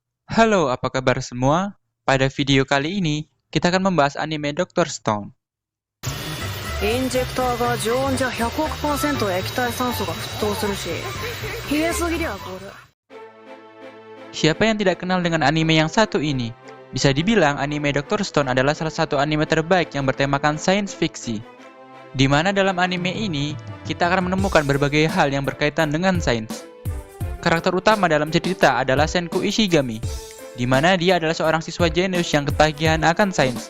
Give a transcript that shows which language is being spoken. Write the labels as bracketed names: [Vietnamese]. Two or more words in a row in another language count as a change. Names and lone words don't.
[Indonesian] Halo, apa kabar semua? Pada video kali ini, kita akan membahas anime Dr. Stone. [Japanese] インジェクターが常温じゃ100億%液体酸素が沸騰するし、冷えすぎりゃこれ。 [Indonesian] Siapa yang tidak kenal dengan anime yang satu ini? Bisa dibilang anime Dr. Stone adalah salah satu anime terbaik yang bertemakan [English] science fiction. [Indonesian] Di mana dalam anime ini, kita akan menemukan berbagai hal yang berkaitan dengan sains. Karakter utama dalam cerita adalah Senku Ishigami, di mana dia adalah seorang siswa jenius yang ketagihan akan sains.